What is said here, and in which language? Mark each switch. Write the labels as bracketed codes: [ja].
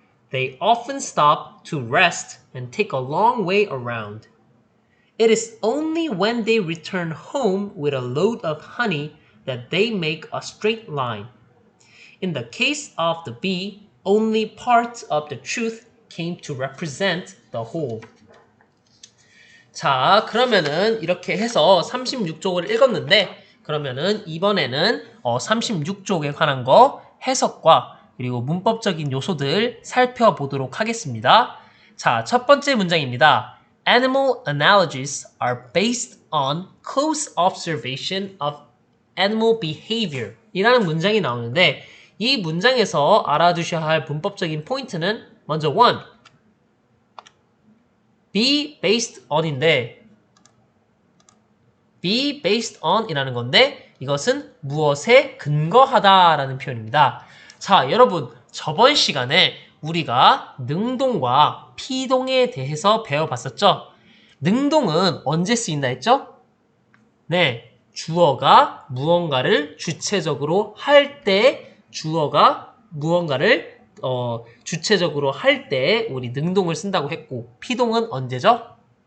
[en] They often stop to rest and take a long way around. It is only when they return home with a load of honey that they make a straight line. In the case of the bee, only part of the truth came to represent the whole. [ko] 자, 그러면은 이렇게 해서 36쪽을 읽었는데 그러면은 이번에는 36쪽에 관한 거 해석과 그리고 문법적인 요소들 살펴보도록 하겠습니다. 자, 첫 번째 문장입니다. [en] Animal analogies are based on close observation of animal behavior [ko] 이라는 문장이 나오는데 이 문장에서 알아두셔야 할 문법적인 포인트는 먼저 one, be based on인데 [en] be based on [ko] 이라는 건데 이것은 무엇에 근거하다 라는 표현입니다. 자, 여러분 저번 시간에 우리가 능동과 피동에 대해서 배워봤었죠? 능동은 언제 쓰인다 했죠? 네, 주어가 무언가를 주체적으로 할 때, 주어가 무언가를 주체적으로 할 때 우리 능동을 쓴다고 했고, 피동은 언제죠?